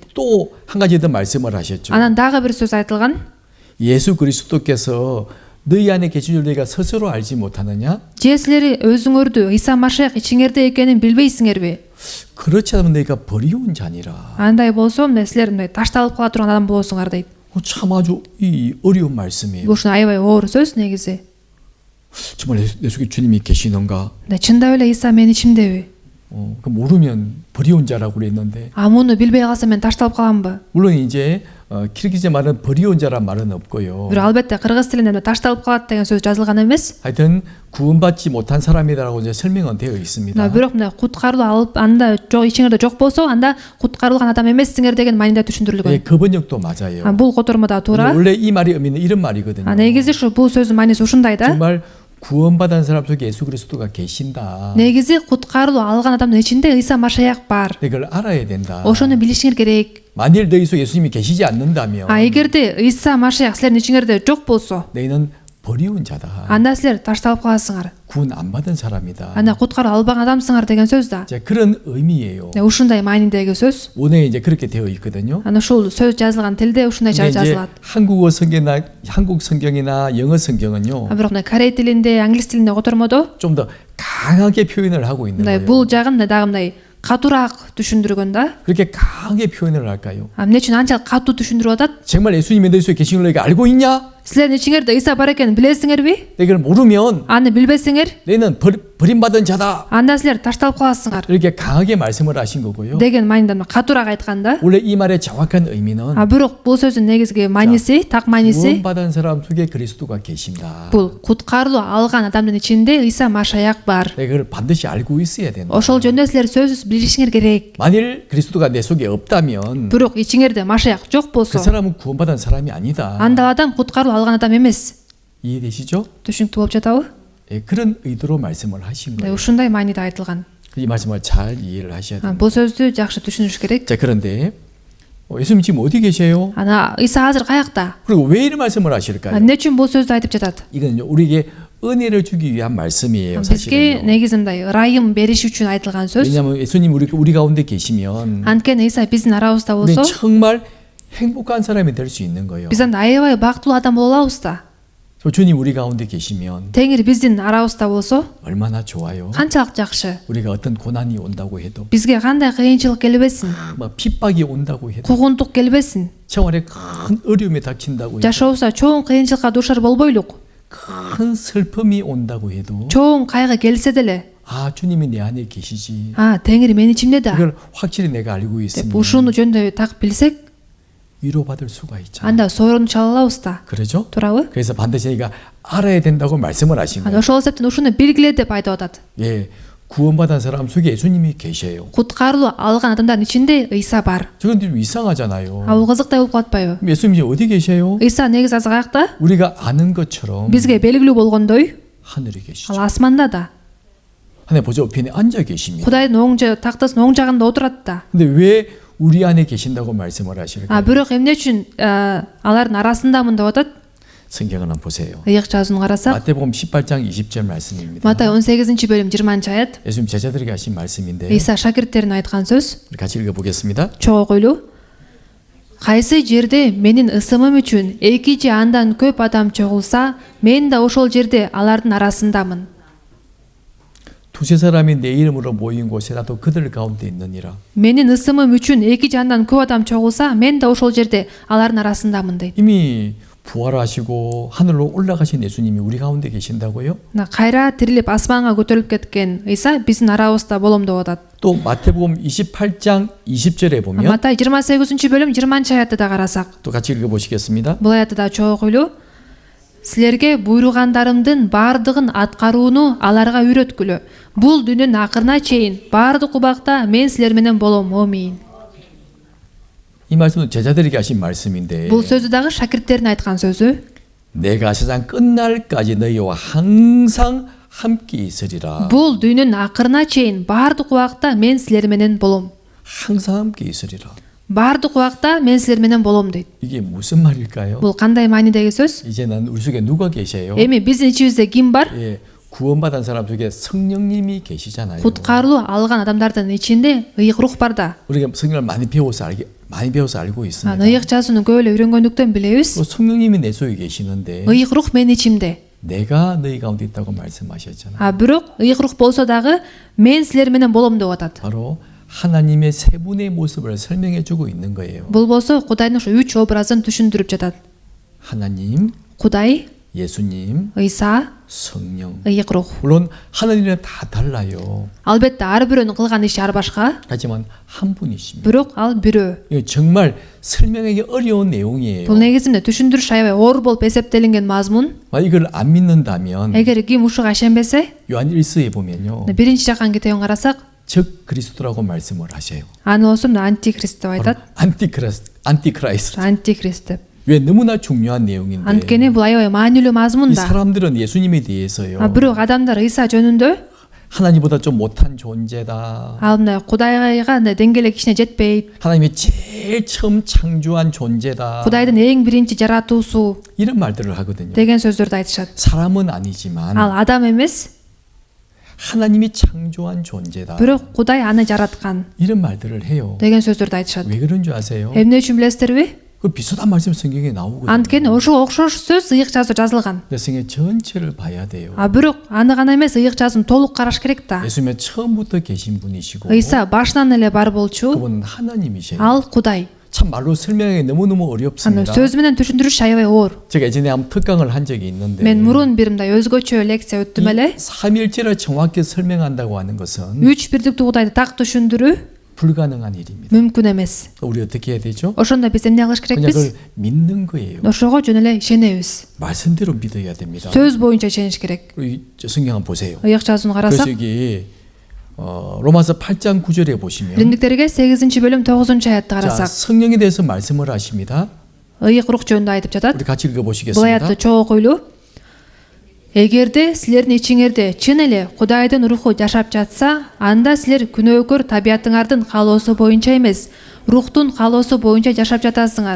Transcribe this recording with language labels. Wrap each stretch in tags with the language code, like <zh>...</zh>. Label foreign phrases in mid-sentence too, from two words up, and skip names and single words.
<ko>또 한 가지 더 말씀을 하셨죠.</ko> <ky>Анан дагы бир сөз айтылган.</ky> <ko>예수 그리스도께서 너희 안에 계신 줄 너희가 스스로 알지 못하느냐?</ko> <ky>Же силер өзүңөрдү Ыйса Машаяк ичиңерде экенин билбейсиңерби?</ky> <ko>그렇지 않으면 너희가 버리운 자니라.</ko> <ky>Андай болсо, мына силер мындай ташталып кала турган адам болосуңар дейт.</ky> <ko>참 아주 이 어려운 말씀이에요.</ko> <ky>Бул ушун аябай оор сөз негизи.</ky> <ko>정말 내 속에 주님이 계시는가?</ko> <ky>Да чындап эле Ыйса менин ичимдеби?</ky> <ko>그 모르면 버리운 자라고 그랬는데</ko> <ky>Муну билбей калсам мен ташталып каламбы?</ky> <ko>물론 이제 키르기즈 말은 버리운 자란 말은 없고요.</ko> <ky>Бирок албетте кыргыз тилинде ташталып калат деген сөз жазылган эмес.</ky> <ko>하여튼 구원받지 못한 사람이라고 이제 설명은 되어 있습니다.</ko> <ky>Бирок мына куткарылып алып анда жок ичиңерде жок болсо, анда куткарылган адам эмессиңер деген мааниде түшүндүрүлгөн.</ky> <ko>예, 그 번역도 맞아요.</ko> <ky>Бул котормада туура.</ky> <ko>원래 이 말이 의미는 이런 말이거든요.</ko> <ky>негизи ушу бул сөздүн мааниси ушундай да.</ky> <ko>정말 구원받은 사람 속에 예수 그리스도가 계신다.</ko> <ky>негизи куткарылуу алган адамдын ичинде Ыйса Машаяк бар.</ky> <ko>이걸 알아야 된다.</ko> <ky>Ошону билишиңер керек.</ky> <ko>만일 너희 속에 예수님이 계시지 않는다면</ko> <ky>эгерде Ыйса Машаяк силердин ичиңерде жок болсо,</ky> <ko>너희는 버리운 자다.</ko> <ky>анда силер ташталып каласыңар.</ky> <ko>구원 안 받은 사람이다.</ko> <ky>анда куткаруу албаган адамсыңар деген сөз да.</ky> <ko>자, 그런 의미예요.</ko> <ky>ушундай маанидеги сөз.</ky> <ko>원에 이제 그렇게 되어 있거든요.</ko> <ky>Ана ушул сөз жазылган tilде ушундай</ky> <ko>근데 이제</ko> <ky>жазылат.</ky> <ko>한국어 성경이나 한국 성경이나 영어 성경은요.</ko> <ky>Бирок мына корей тилинде, англис тилинде котормодо</ky> <ko>좀 더 강하게 표현을 하고 있는</ko> <ky>мындай</ky> <ko>거예요.</ko> <ky>бул жагын дагы мындай катуураак түшүндүргөн да.</ky> <ko>그렇게 강하게 표현을 할까요?</ko> <ky>Эмне үчүн анчалык катуу түшүндүрүп атат?</ky> <ko>정말 예수님이 너희 속에 계신 걸 너희가 알고 있냐?</ko> <ky>Силердин ичиңерде Ыйса бар экенин билесиңерби?</ky> <ko>이걸 모르면</ko> <ky>Аны билбесиңер,</ky> <ko>너희는 버림받은 자다.</ko> <ky>анда силер ташталып каласыңар</ky> <ko>이렇게 강하게 말씀을 하신 거고요.</ko> <ky>деген мааниден катуураак айткан да.</ky> <ko>원래 이 말의 정확한 의미는</ko> <ky>Бирок бул сөздүн негизги мааниси, так мааниси</ky> <ko>구원받은 사람 속에 그리스도가 계신다.</ko> <ky>бул куткарылуу алган адамдын ичинде Ыйса Машаяк бар.</ky> <ko>이걸 반드시 알고 있어야 된다.</ko> <ky>Ошол жөнүндө силер сөзсүз билишиңер керек.</ky> <ko>만일 그리스도가 내 속에 없다면</ko> <ky>Бирок ичиңерде Машаяк жок</ky> <ko>그</ko> <ky>болсо,</ky> <ko>사람은 구원받은 사람이 아니다.</ko> <ky>анда адам куткарылуу алган адам эмес.</ky> <ko>이해되시죠?</ko> <ky>Түшүнүктүү болуп жатабы?</ky> <ko>예, 그런 의도로 말씀을 하신 거예요.</ko> <ky>ушундай мааниде айтылган.</ky> <ko>이 말씀을 잘 이해를 하셔야 돼요.</ko> <ky>Бул сөздү жакшы түшүнүш керек.</ky> <ko>자, 그런데 예수님 지금 어디 계세요?</ko> <ky>Ана Ыйса азыр каякта?</ky> <ko>그리고 왜 이런 말씀을 하실까요?</ko> <ky>Эмне үчүн бул сөздү айтып жатат?</ky> <ko>이건 우리에게 은혜를 주기 위한 말씀이에요.</ko> <ky>Бизге</ky> <ko>사실은요.</ko> <ky>негизи мындай ырайым бериш үчүн айтылган сөз.</ky> <ko>왜냐하면 예수님 우리 가운데 계시면</ko> <ky>Анткени Ыйса биздин арабызда</ky> <ko>우리</ko> <ky>болсо,</ky> <ko>정말 행복한 사람이 될 수 있는 거예요.</ko> <ky>биз анда аябай бактылуу адам боло алабыз да.</ky> <ko>주님 우리 가운데 계시면</ko> <ky>Теңир биздин арабызда болсо,</ky> <ko>얼마나 좋아요.</ko> <ky>канчалык жакшы.</ky> <ko>우리가 어떤 고난이 온다고 해도</ko> <ky>Бизге кандай кыйынчылык келбесин,</ky> <ko>막 핍박이 온다고 해도</ko> <ky>куугунтук келбесин,</ky> <ko>생활에 큰 어려움이 닥친다고 해도</ko> <ky>жашообузда чоң кыйынчылыкка дуушар болбойлук.</ky> <ko>큰 슬픔이 온다고 해도</ko> <ky>чоң кайгы келсе деле,</ky> <ko>아 주님이 내 안에 계시지.</ko> <ky>Теңир менин ичимде да.</ky> <ko>이걸 확실히 내가 알고</ko> <ky>деп</ky> <ko>있으면</ko> <ky>ушуну жөнүндө так билсек,</ky> <ko>위로받을 수가 있잖아.</ko> <ky>анда сооронду чала алабыз да.</ky> <ko>그러죠?</ko> <ky>туурабы?</ky> <ko>그래서 반드시 저희가 알아야 된다고 말씀을 하신 거예요.</ko> <ky>ошол себептен ушуну белгиле деп айтып атат.</ky> <ko>예, 구원받은 사람 속에 예수님이 계셔요.</ko> <ky>куткарылуу алган адамдардын ичинде Ыйса бар.</ky> <ko>저건 좀 이상하잖아요.</ko> <ky>Бул кызыктай болуп калатпайбы?</ky> <ko>예수님이 어디 계셔요?</ko> <ky>Ыйса негизи азыр каякта?</ky> <ko>우리가 아는 것처럼</ko> <ky>Бизге белгилүү болгондой,</ky> <ko>하늘에 계시죠.</ko> <ky>ал асманда да.</ky> <ko>하늘 보좌 우편에 앉아 계십니다.</ko> <ky>Кудайдын тактасынын оң жагында отурат да.</ky> <ko>근데 왜 우리 안에 계신다고 말씀을 하실까요?</ko> <ky>Бирок эмне үчүн алардын арасындамын деп атат?</ky> <ko>성경을 한번 보세요.</ko> <ky>Ыйык жазууну карасак,</ky> <ko>마태복음 18장 20절 말씀입니다.</ko> <ky>Матай 18-бөлүм 20 аят.</ky> <ko>예수님 제자들에게 하신 말씀인데</ko> <ky>Ыйса шакирттерине айткан сөз.</ky> <ko>우리 같이 읽어보겠습니다.</ko> <ky>Чогуу окуйлуу. Кайсы жерде менин ысымым үчүн 2 же андан көп адам чогулса, мен да ошол жерде алардын арасындамын.</ky> <ko>두세 사람이 내 이름으로 모인 곳에 나도 그들 가운데 있느니라.</ko> <ky>Менин ысымым үчүн 2 же андан көп адам чогулса, мен да ошол жерде алардын арасындамын дейт.</ky> <ko>이미 부활하시고 하늘로 올라가신 예수님이 우리 가운데 계신다고요?</ko> <ky>Кайра тирилип асманга көтөрүлүп кеткен Ыйса биздин арабызда болом деп атат.</ky> <ko>또 마태복음 28장 20절에 보면</ko> <ky>Матай 28-бөлүм 20 аятты да карасак,</ky> <ko>또 같이 읽어보시겠습니다.</ko> <ky>бул аятты да чогуу окуйлуу. Силерге буйругандарымдын бардыгын аткарууну аларга үйрөткүлө. Бул дүйнөнүн акырына чейин бардык убакта мен силер менен болом. Амин.</ky> <ko>이 말씀은 제자들에게 하신 말씀인데</ko> <ky>Бул сөзү дагы шакирттерине айткан сөзү.</ky> <ko>내가 세상 끝날까지 너희와 항상 함께 있으리라.</ko> <ky>Бул дүйнөнүн акырына чейин баардык убакта мен силер менен болом.</ky> <ko>항상 함께 있으리라.</ko> <ky>Баардык убакта мен силер менен болом дейт.</ky> <ko>이게 무슨 말일까요?</ko> <ky>Бул кандай маанидеги сөз?</ky> <ko>이제는 우리 속에 누가 계세요?</ko> <ky>Эми биздин ичибизде ким бар?</ky> <ko>예, 구원받은 사람 속에 성령님이 계시잖아요.</ko> <ky>Куткарылуу алган адамдардын ичинде ыйык рух бар да.</ky> <ko>우리가 성령을 많이 배워서 알고 있습니다.</ko> <ky>Ыйык жазууну көп эле үйрөнгөндүктөн билебиз.</ky> <ko>또 성령님이 내 속에 계시는데</ko> <ky>Ыйык рух менин ичимде.</ky> <ko>내가 너희 가운데 있다고 말씀하셨잖아요.</ko> <ky>Бирок ыйык рух болсо дагы мен силер менен болом деп атат.</ky> <ko>바로 하나님의 세 분의 모습을 설명해 주고 있는 거예요.</ko> <ky>Бул болсо Кудайдын ошо 3 образын түшүндүрүп жатат.</ky> <ko>하나님,</ko> <ky>Кудай,</ky> <ko>예수님,</ko> <ky>Ыйса,</ky> <ko>성령.</ko> <ky>ыйык рух.</ky> <ko>물론 하나님은 다 달라요.</ko> <ky>Албетте ар бирөөнүн кылган иши ар башка,</ky> <ko>하지만 한 분이십니다.</ko> <ky>бирок ал бирөө.</ky> <ko>이거 정말 설명하기 어려운 내용이에요.</ko> <ky>Бул негизинде түшүндүрүш аябай оор болуп эсептелинген мазмун.</ky> <ko>만약 이걸 안 믿는다면</ko> <ky>Эгер ким ушуга ишенбесе,</ky> <ko>요한 1서에 보면요.</ko> <ky>биринчи жакан китебин карасак,</ky> <ko>적 그리스도라고 말씀을 하세요.</ko> <ky>аны болсо антикрист деп айтат.</ky> <ko>안티크라이스트.</ko> <ky>Антикрист деп.</ky> <ko>왜 너무나 중요한 내용인데</ko> <ky>Анткени бул аябай маанилүү мазмун</ky> <ko>이</ko> <ky>да.</ky> <ko>사람들은 예수님에 대해서요.</ko> <ky>Бирок адамдар Ыйса жөнүндө</ky> <ko>하나님보다 좀 못한 존재다.</ko> <ky>ал мына Кудайга деңгээле кичине жетпейт.</ky> <ko>하나님이 제일 처음 창조한 존재다.</ko> <ky>Кудайдын эң биринчи жаратуусу</ky> <ko>이런 말들을 하거든요.</ko> <ky>деген сөздөрдү айтышат.</ky> <ko>사람은 아니지만</ko> <ky>Ал адам эмес,</ky> <ko>하나님이 창조한 존재다.</ko> <ky>бирок Кудай аны жараткан</ky> <ko>이런 말들을 해요.</ko> <ky>деген сөздөрдү айтышат.</ky> <ko>왜 그런 줄 아세요?</ko> <ky>Эмне үчүн билесиздерби?</ky> <ko>그 비슷한 말씀 성경에 나오거든요.</ko> <ky>Анткени ошого окшош сөз ыйык жазуу жазылган.</ky> <ko>근데 성경 전체를 봐야 돼요.</ko> <ky>Бирок аны гана эмес, ыйык жазууну толук караш керек да.</ky> <ko>예수님은 처음부터 계신 분이시고</ko> <ky>Ыйса башынан эле бар болчу.</ky> <ko>그분은 하나님이세요.</ko> <ky>Ал Кудай.</ky> <ko>참 말로 설명하기 너무너무</ko> <ky>Аны</ky> <ko>어렵습니다.</ko> <ky>сөз менен түшүндүрүш аябай оор.</ky> <ko>제가 예전에 한번 특강을 한 적이 있는데</ko> <ky>Мен мурун бир мындай өзгөчө лекция өттүм эле.</ky> <ko>삼일체를 정확히 설명한다고 하는 것은</ko> <ky>3 бирдиктүү Кудайды так түшүндүрүү</ky> <ko>불가능한 일입니다.</ko> <ky>мүмкүн эмес.</ky> <ko>우리 어떻게 해야 되죠?</ko> <ky>Ошондо биз эмне кылыш</ky> <ko>그냥</ko> <ky>керекпиз?</ky> <ko>그걸 믿는 거예요.</ko> <ky>Ошого жөн эле ишенебиз.</ky> <ko>말씀대로 믿어야 됩니다.</ko> <ky>сөз боюнча ишениш керек.</ky> <ko>우리 성경 한번 보세요.</ko> <ky>ыйык жазууну</ky> <ko>그래서</ko> <ky>карасак,</ky> <ko>여기 로마서 8장 9절에 보시면</ko> <ky>Римдиктерге 8-бөлүм 9-аятты</ky> <ko>자,</ko> <ky>карасак,</ky> <ko>성령에 대해서 말씀을 하십니다.</ko> <ky>ыйык рух жөнүндө айтып жатат.</ky> <ko>우리 같이</ko> <ky>Бул</ky> <ko>읽어보시겠습니다.</ko> <ky>аятты чогуу окуйлу. Эгерде силердин ичиңерде чын эле Кудайдын руху жашап жатса, анда силер күнөөкөр табиятыңардын каалоосу боюнча эмес, рухтун каалоосу боюнча жашап жатасыңар.</ky>